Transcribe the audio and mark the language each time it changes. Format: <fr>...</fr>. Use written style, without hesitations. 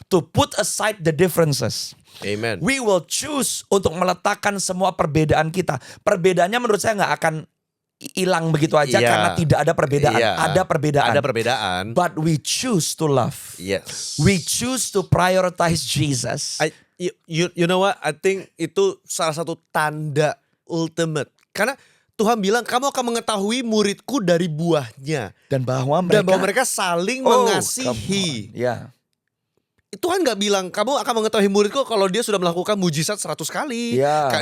<en>to put aside the differences. Amen. We will choose</en> <id>untuk meletakkan semua perbedaan kita. Perbedaannya menurut saya nggak akan hilang begitu aja Iya. karena tidak ada perbedaan. Iya. Ada perbedaan. Ada perbedaan.</id> <en>But we choose to love. Yes. We choose to prioritize Jesus. You know what? I think</en> <id>itu salah satu tanda</id> <en>ultimate.</en> <id>Karena Tuhan bilang kamu akan mengetahui muridku dari buahnya. Dan bahwa Mereka saling mengasihi. Ya. Tuhan gak bilang kamu akan mengetahui muridku kalau dia sudah melakukan mujizat 100 kali. Ya.</id>